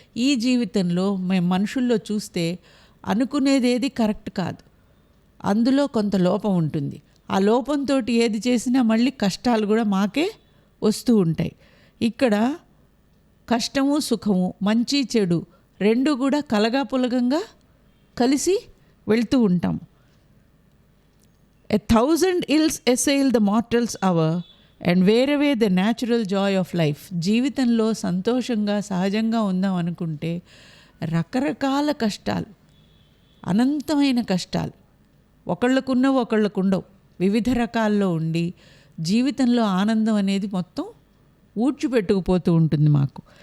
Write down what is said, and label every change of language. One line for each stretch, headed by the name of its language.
Telugu: ఈ జీవితంలో మేము మనుషుల్లో చూస్తే అనుకునేదేది కరెక్ట్ కాదు, అందులో కొంత లోపం ఉంటుంది. ఆ లోపంతో ఏది చేసినా మళ్ళీ కష్టాలు కూడా మాకే వస్తూ ఉంటాయి. ఇక్కడ కష్టము సుఖము, మంచి చెడు రెండు కూడా కలగాపులగంగా కలిసి వెళ్తూ ఉంటాం.
English: 1,000 ills assail the mortal's hour and wear away the natural joy of life.
Telugu: జీవితంలో సంతోషంగా సహజంగా ఉందాం అనుకుంటే రకరకాల కష్టాలు, అనంతమైన కష్టాలు, ఒకళ్ళకున్నవి ఒకళ్ళకుండవు, వివిధ రకాల్లో ఉండి జీవితంలో ఆనందం అనేది మొత్తం ఊడ్చిపెట్టుకుపోతూ ఉంటుంది మాకు.